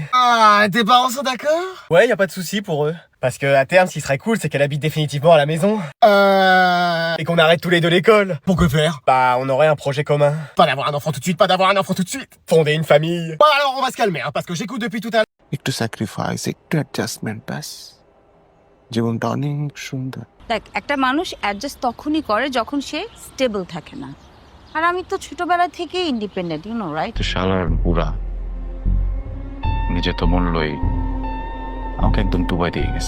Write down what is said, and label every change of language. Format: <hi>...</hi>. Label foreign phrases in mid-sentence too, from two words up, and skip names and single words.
<fr>Ah, tes parents sont d'accord? Ouais, y a pas de souci pour eux. Parce que à terme, ce qui serait cool, c'est qu'elle habite définitivement à la maison. Et qu'on arrête tous les deux l'école. Pour que faire? Bah, on aurait un projet commun. Pas d'avoir un enfant tout de suite, pas d'avoir un enfant tout de suite. Fonder une famille. Bon alors, on va se calmer, hein, parce que j'écoute depuis tout à l'heure.</fr> <bn>একটু স্যাক্রিফাইস একটু অ্যাডজাস্টমেন্ট ব্যাস জীবনটা অনেক সুন্দর দেখ একটা মানুষ অ্যাডজাস্ট তখনই করে যখন সে স্টেবল থাকে না। আর আমি তো ছোটবেলা থেকেই ইন্ডিপেন্ডেন্ট,</bn> <en>you know right?</en> <bn>তো শালার বুড়া নিজে তো মূল্যই আমাকে একদম ডুবাই দিয়ে গেছে।</bn>